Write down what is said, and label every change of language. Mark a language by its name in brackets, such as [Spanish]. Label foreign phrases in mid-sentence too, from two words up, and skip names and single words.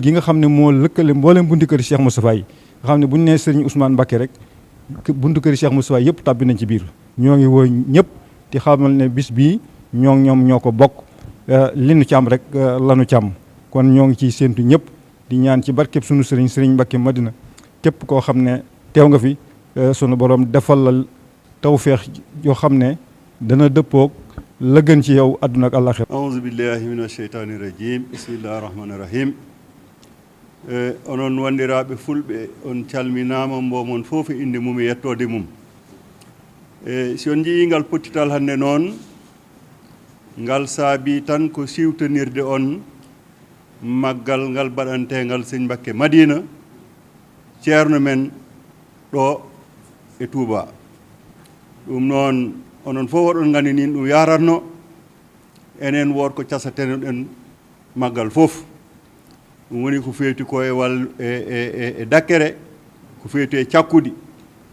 [Wolof] gi nga xam ne moo lëkkale mboolem buntu kër Cheikh Moustapha yi nga xam ne bu ñu nee Serigne Ousmane Mbacké rek buntu kër Cheikh Moustapha yëpp tàbbi nañ ci biir ñoo ngi woo ñëpp di xamal ne bis bii ñoom ñoo ko bokk li nu ci am rek lanu ci am kon ñoo ngi ciy séentu ñëpp di ñaan ci barkeb sunu Serigne Mbacké Madina képp koo xam ne teew nga fi sunu borom defal la tawféex yoo xam ne dana dëppoog la gën ci yow àdduna ak àllaxira [Arabic] أعوذ بالله من الشيطان الرجيم بسم الله الرحمن الرحيم [Fula] onon wandiraɓe fulɓe on calminama mbomon fof inde mum e yettode mum si on jii ngal pottital hannde noon ngal saabi tan ko siwtanirde on maggal ngal baɗantegal Serigne Mbacké Madina ceerno men ɗo e Touba ɗum noon onon fof oɗon gandi nin ɗum yaratno enen wood ko casatenoɗen maggal fof ɗum woni ko feeti ko e dakkere ko feeti e cakkudi